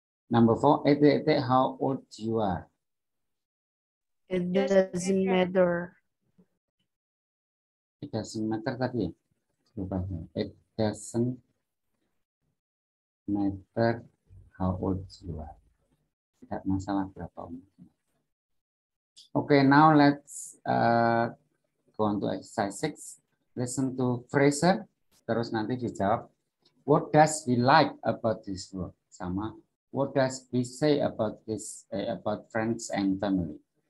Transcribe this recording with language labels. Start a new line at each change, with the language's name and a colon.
English: Number 4, how old you are. It doesn't matter. It doesn't matter
Indonesian: tadi ya.
English: It doesn't matter how old you are.
Indonesian: Tidak masalah berapa umurnya.
English: Okay, now let's go on to exercise 6. Listen to Fraser.
Indonesian: Terus nanti dijawab.
English: What does he like about this work?
Indonesian: Sama.
English: What does he say about this about friends and family?